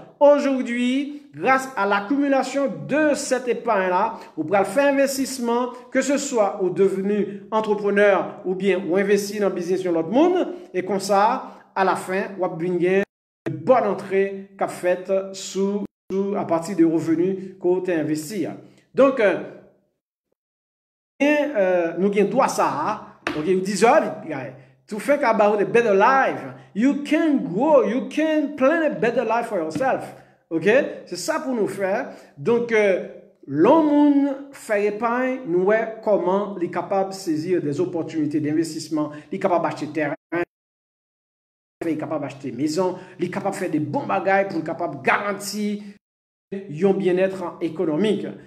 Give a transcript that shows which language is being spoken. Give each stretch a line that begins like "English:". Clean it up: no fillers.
French: Aujourd'hui, grâce à l'accumulation de cette épargne-là, vous pourrez faire investissement, que ce soit au devenu entrepreneur ou bien ou investir dans le business sur l'autre monde. Et comme ça, à la fin, vous avez une bonne entrée qu'a faite à partir des revenus que vous avez investis. Donc, nous avons droit à ça. Donc, vous dites,
English: to think about a better life, you can grow, you can plan a better life for yourself.
French: Ok? C'est ça pour nous faire. Donc, l'homme fait épargne, nous voyons comment il est capable de saisir des opportunités d'investissement, il est capable d'acheter terrain, il est capable d'acheter maison, il est capable de faire des bons bagages pour être capable de garantir un bien-être économique.